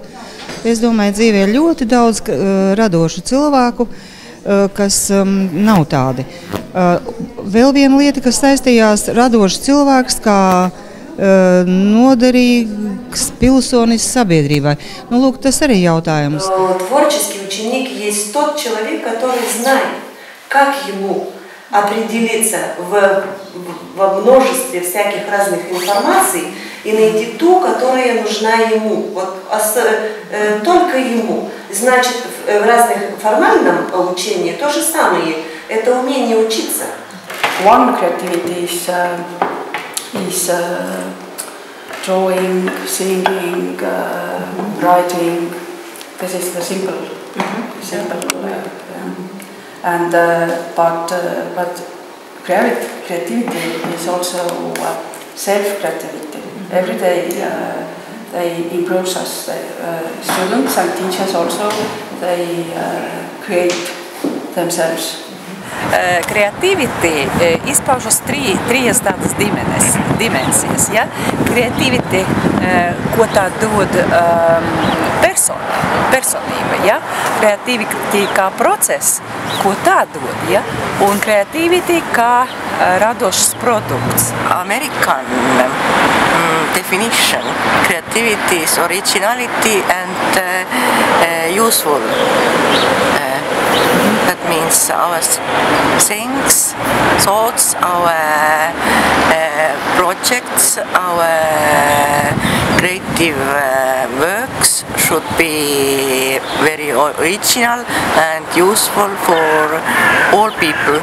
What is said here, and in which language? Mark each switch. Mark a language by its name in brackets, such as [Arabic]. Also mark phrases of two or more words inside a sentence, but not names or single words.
[Latvian] Es domāju, dzīvē ir ļoti daudz radošu cilvēku, kas nav tādi. Vēl viena lieta, kas saistījās radošs cilvēks kā noderīgs pilsonis sabiedrībai. Lūk, tas arī jautājums. [Russian] Творческий ученик есть тот человек, который знает, как ему определиться во множестве всяких разных информаций и найти ту, которая нужна ему, только ему. Значит, в разных формальном учении то же самое, это умение учиться. [English] One creativity is drawing, singing, writing. This is the simple. And but creativity is also self-creativity. Every day they improve us. Students and teachers also they create themselves. [Latvian] Creativity izpaužas trīs tādas dimensijas. Ja? Creativity, ko tā dod personība, ja? Creativity kā process, ko tā dod, ja? Un creativity kā radošs produkts. [English] American definition, creativity is originality and useful. That means our things, thoughts, our projects, our creative works should be very original and useful for all people.